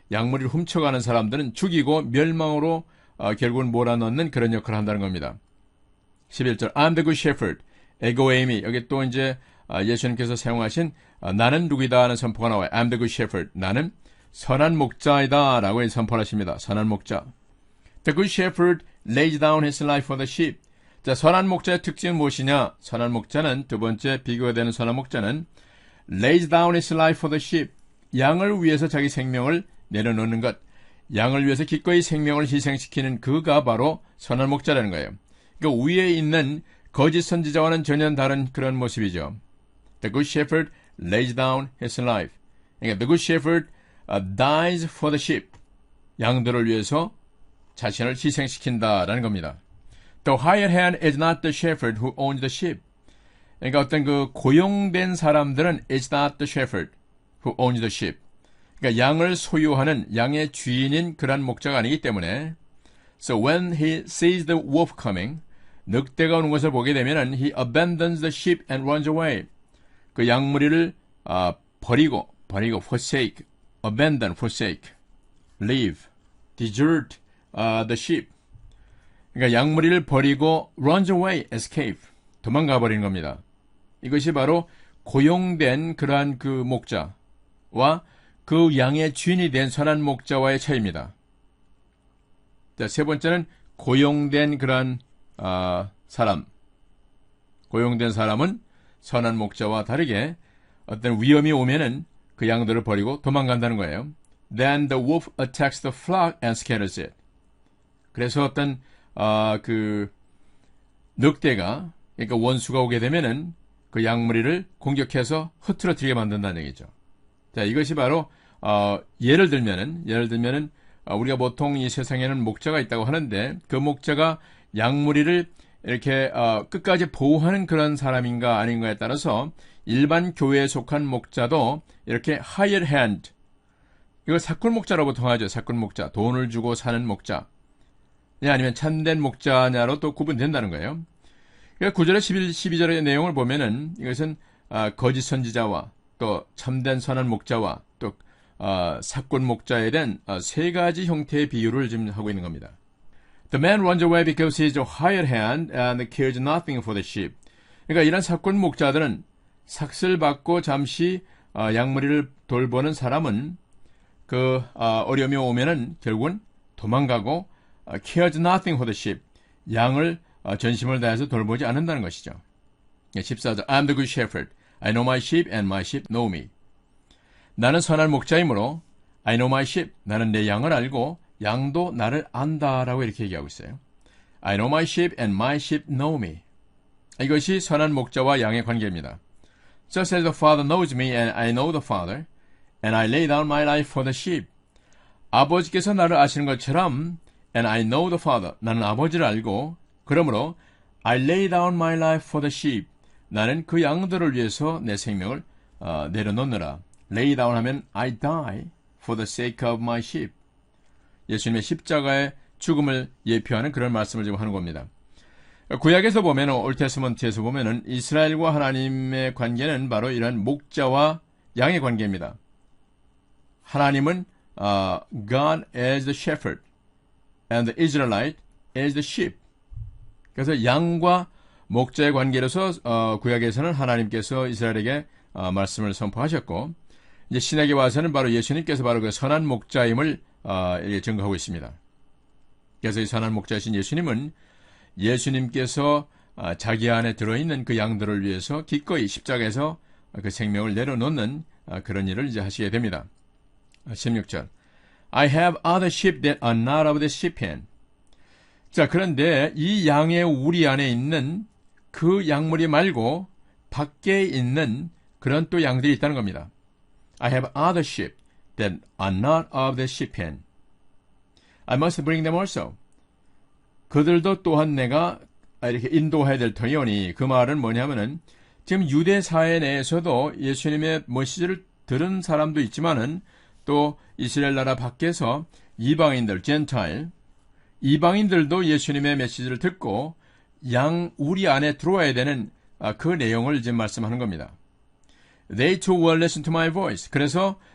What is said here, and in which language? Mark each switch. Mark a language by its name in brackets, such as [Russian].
[Korean] 양무리를 훔쳐가는 사람들은 죽이고 멸망으로 결국은 몰아넣는 그런 역할을 한다는 겁니다. [English] 11절 I'm the good shepherd. [Korean] 에고에이미 여기 또 이제 예수님께서 사용하신 나는 누구이다 하는 선포가 나와요. [English] I'm the good shepherd. [Korean] 나는 선한 목자이다 라고 선포를 하십니다. 선한 목자. [English] The good shepherd lays down his life for the sheep. [Korean] 자, 선한 목자의 특징은 무엇이냐? 선한 목자는 두 번째 비교가 되는 선한 목자는 [English] lays down his life for the sheep. [Korean] 양을 위해서 자기 생명을 내려놓는 것. 양을 위해서 기꺼이 생명을 희생시키는 그가 바로 선한 목자라는 거예요. 그 위에 있는 거짓 선지자와는 전혀 다른 그런 모습이죠. [English] The good shepherd lays down his life. 그러니까 the good shepherd dies for the sheep. [Korean] 양들을 위해서 자신을 희생시킨다라는 겁니다. [English] The hired hand is not the shepherd who owns the sheep. [Korean] 그러니까 어떤 그 고용된 사람들은 [English] is not the shepherd who owns the sheep. [Korean] 그러니까 양을 소유하는 양의 주인인 그런 목자가 아니기 때문에 [English] So when he sees the wolf coming, [Korean] 늑대가 오는 것을 보게 되면은 [English] he abandons the sheep and runs away. [Korean] 그 양무리를 버리고 [English] forsake, abandon, forsake, leave, desert the sheep. [Korean] 그러니까 양무리를 버리고 [English] runs away, escape, [Korean] 도망가 버리는 겁니다. 이것이 바로 고용된 그러한 그 목자와 그 양의 주인이 된 선한 목자와의 차이입니다. 자, 세 번째는 고용된 그러한 사람. 고용된 사람은 선한 목자와 다르게 어떤 위험이 오면은 그 양들을 버리고 도망간다는 거예요. [English] Then the wolf attacks the flock and scatters it. [Korean] 그래서 어떤 그 늑대가 그러니까 원수가 오게 되면은 그 양무리를 공격해서 흐트러뜨리게 만든다는 얘기죠. 자, 이것이 바로 예를 들면은 우리가 보통 이 세상에는 목자가 있다고 하는데 그 목자가 양무리를 이렇게 끝까지 보호하는 그런 사람인가 아닌가에 따라서 일반 교회에 속한 목자도 이렇게 hired hand, 이걸 사꾼 목자라고 통하죠. 사꾼 목자, 돈을 주고 사는 목자, 아니면 참된 목자냐로 또 구분된다는 거예요. 그러니까 9절에 12절의 내용을 보면은 이것은 거짓 선지자와 또 참된 선한 목자와 또 사꾼 목자에 대한 세 가지 형태의 비유를 지금 하고 있는 겁니다. [English] The man runs away because he is a hired hand and cares nothing for the sheep. [Korean] 그러니까 이런 사꾼 목자들은 삭슬 받고 잠시 양무리를 돌보는 사람은 그 어려움이 오면은 결국은 도망가고 [English] cares nothing for the sheep. [Korean] 양을 전심을 다해서 돌보지 않는다는 것이죠. [English] 14절 I'm the good shepherd. I know my sheep and my sheep know me. [Korean] 나는 선한 목자이므로 [English] I know my sheep. [Korean] 나는 내 양을 알고 양도 나를 안다라고 이렇게 얘기하고 있어요. [English] I know my sheep and my sheep know me. [Korean] 이것이 선한 목자와 양의 관계입니다. [English] Just as the Father knows me and I know the Father and I lay down my life for the sheep. [Korean] 아버지께서 나를 아시는 것처럼 [English] and I know the Father. [Korean] 나는 아버지를 알고 그러므로 [English] I lay down my life for the sheep. [Korean] 나는 그 양들을 위해서 내 생명을 내려놓느라. [English] lay down 하면 I die for the sake of my sheep. [Korean] 예수님의 십자가의 죽음을 예표하는 그런 말씀을 지금 하는 겁니다. 구약에서 보면, 올테스먼트에서 보면은 이스라엘과 하나님의 관계는 바로 이런 목자와 양의 관계입니다. [English] 하나님은 God as the shepherd and the Israelite as the sheep. [Korean] 그래서 양과 목자의 관계로서 구약에서는 하나님께서 이스라엘에게 말씀을 선포하셨고, 이제 신약에 와서는 바로 예수님께서 바로 그 선한 목자임을 증거하고 있습니다. 그래서 이 선한 목자이신 예수님은 예수님께서 자기 안에 들어있는 그 양들을 위해서 기꺼이 십자가에서 그 생명을 내려놓는 그런 일을 이제 하시게 됩니다. 16절 I have other sheep that are not of the sheep pen. 자, 그런데 이 양의 우리 안에 있는 그 양무리 말고 밖에 있는 그런 또 양들이 있다는 겁니다. [English] I have other sheep that are not of the sheep pen. I must bring them also. [Korean] 그들도 또한 내가 이렇게 인도해야 될 터이오니, 그 말은 뭐냐면은 지금 유대 사회 내에서도 예수님의 메시지를 들은 사람도 있지만은 또 이스라엘 나라 밖에서 이방인들, 젠타일, 이방인들도 예수님의 메시지를 듣고 양 우리 안에 들어와야 되는 그 내용을 지금 말씀하는 겁니다. [English] They too will listen to my voice. [Korean] 그래서